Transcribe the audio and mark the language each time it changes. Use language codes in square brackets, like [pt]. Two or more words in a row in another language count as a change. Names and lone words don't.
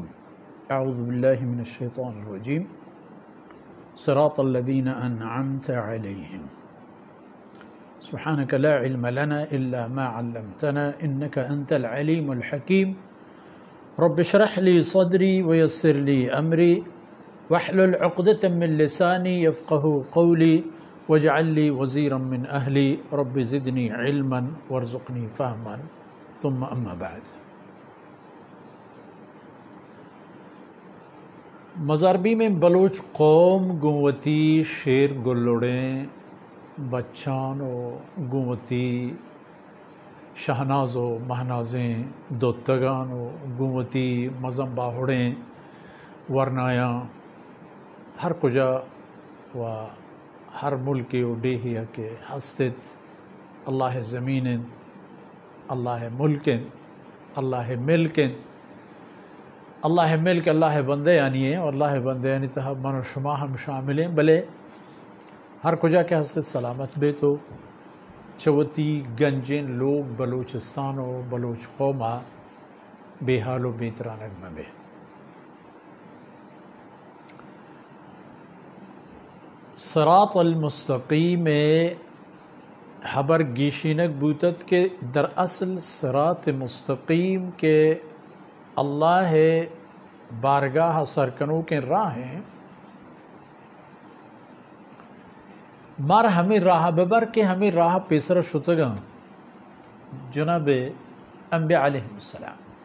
[ar] اعوذ باللہ من الشیطان الرجیم۔ صراط الذین انعمت علیہم سبحانک لا علم لنا الا ما علمتنا انک انت العلیم الحکیم۔ رب اشرح لی صدری ویسر لی امری واحلل عقدۃ من لسانی یفقهوا قولی واجعل لي وزيرا من أهلي رب زدني علما وارزقني فهما ثم أما بعد۔ [bal] مزاربی میں بلوچ قوم گوتی شیر گلڑیں بچان و گوتی شہناز و مہنازیں دوتگان و گوتی مزم باہڑیں ورنایاں ہر کجا و ہر ملک و ڈیہیا کے ہستت اللہ زمینن اللہ ملکن اللہ ملکن اللہ ملک اللہ بندے [ur] یعنی ہیں اور [bal] اللہ بندے یعنی تہا من و شما [ur] ہم شامل ہیں [bal] بلے ہر کجا کے ہستت سلامت بے تو چوتی گنجن لوگ بلوچستان و بلوچ قومہ بے حال و بیترانگ میں بے۔ [ar] صراط المستقیم [bal] حبر گیشینک بوتت کے در اصل صراط مستقیم کے اللہ بارگاہ سرکنوں کے راہ ہیں مار ہمیں راہ ببر کے ہمیں راہ پیسر شتگاں جناب انبیاء [ar] علیہ السلام